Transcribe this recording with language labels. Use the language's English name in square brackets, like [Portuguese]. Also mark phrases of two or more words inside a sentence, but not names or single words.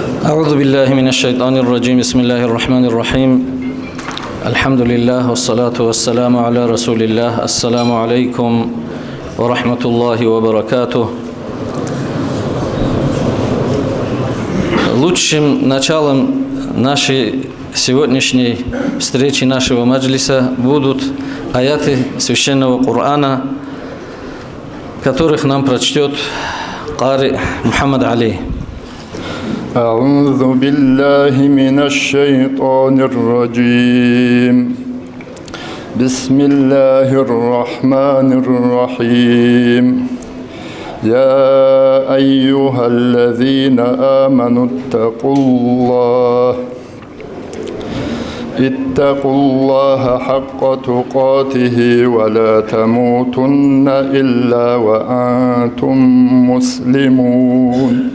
[Arabic] أعوذ بالله من الشيطان الرجيم بسم الله الرحمن الرحيم الحمد لله والصلاة والسلام على رسول الله السلام عليكم ورحمة الله وبركاته. [Russian] Лучшим началом нашей сегодняшней встречи, нашего маджлиса будут аяты Священного Корана, которых нам прочтет Кари Мухаммад Али. [Arabic] أعوذ بالله من الشيطان الرجيم بسم الله الرحمن الرحيم يا أيها الذين آمنوا اتقوا الله حق تقاته ولا تموتن إلا وأنتم مسلمون